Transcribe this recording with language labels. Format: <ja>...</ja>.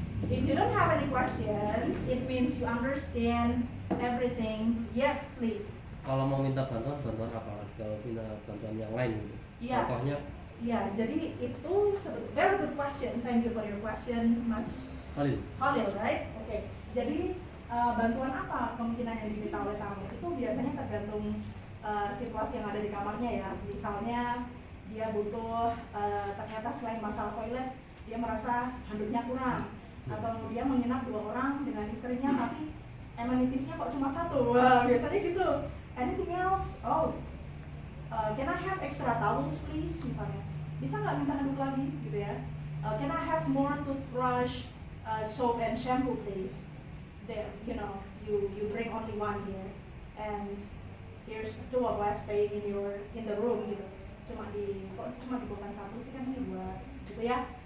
<en>If you don't have any questions, it means you understand everything. Yes, please.</en> <id>Kalau mau minta bantuan apa? Kalau minta bantuan yang lain gitu. Iya. Contohnya</id> <en>Ya, jadi itu very good question. Thank you for your question, Mas Khalil. Khalil, right? Oke.</en> <id>Jadi bantuan apa kemungkinan yang diminta oleh tamu itu biasanya tergantung situasi yang ada di kamarnya ya. Misalnya dia butuh ternyata selain masalah toilet dia merasa handuknya kurang, atau dia menginap 2 orang dengan istrinya tapi amenitiesnya kok cuma 1. Wah, biasanya gitu. Anything else?</id> <en>Oh, can I have extra towels please?</en> <id>Misalnya, bisa nggak minta handuk lagi gitu ya?</id> <en>Can I have more toothbrush, soap and shampoo please? There, you know, you bring only one here, and here's 2 of us staying in the room gitu.</en> <id>Cuma dibukan 1 sih kan, ini 2 gitu ya.</id>